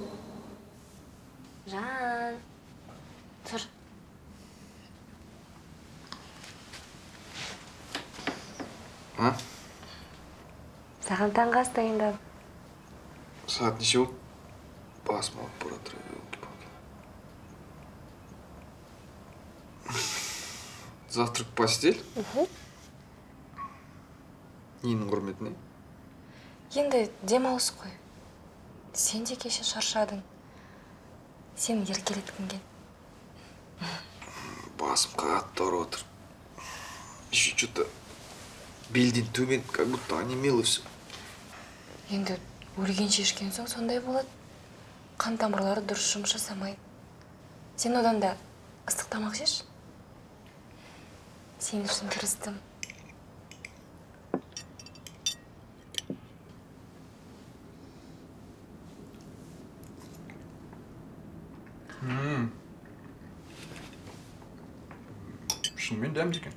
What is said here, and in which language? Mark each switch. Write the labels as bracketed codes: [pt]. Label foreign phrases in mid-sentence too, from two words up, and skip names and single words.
[kk] Жан. Тұр. А? Саған таңғы ас дайындадым. Saat неше болды? Басым ауырып бара жатыр. [ru] Завтрак в постель? [kk] Ненің құрметіне? Енді демалыс қой. Сен де кеше шаршадың. Сен еркелеткің кел. Басым қатты ауырып отыр. [ru] Еще что-то [kk] белден төмен, [ru] как будто онемело все. [kk] Енді өлгенше ішкен соң сондай болады. Қан тамырлары дұрыс жұмыс жасамайды. Сен одан да ыстық тамақ жеш. Сен үшін тырыстым. Шынымен дәмді екен.